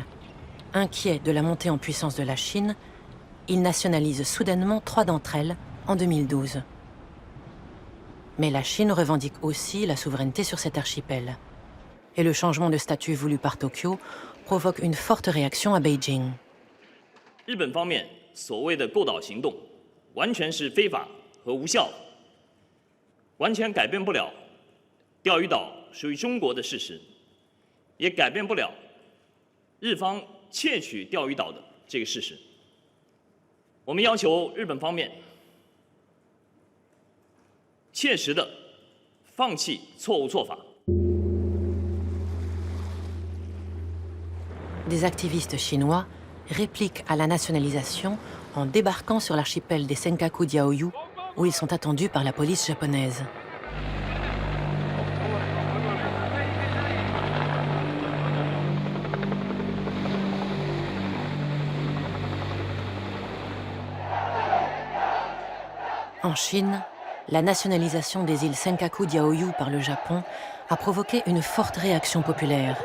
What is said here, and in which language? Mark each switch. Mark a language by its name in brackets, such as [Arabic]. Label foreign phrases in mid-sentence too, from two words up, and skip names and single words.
[French] Inquiet de la montée en puissance de la Chine, il nationalise soudainement 3 d'entre elles en 2012. Mais la Chine revendique aussi la souveraineté sur cet archipel. Et le changement de statut voulu par Tokyo provoque une forte réaction à Beijing. [Chinese] 日本方面所谓的购岛行动完全是非法和无效的，完全改变不了钓鱼岛属于中国的事实，也改变不了日方窃取钓鱼岛的这个事实。我们要求日本方面切实的放弃错误做法。 [French] Des activistes chinois répliquent à la nationalisation en débarquant sur l'archipel des Senkaku-Diaoyu, où ils sont attendus par la police japonaise. En Chine, la nationalisation des îles Senkaku-Diaoyu par le Japon a provoqué une forte réaction populaire.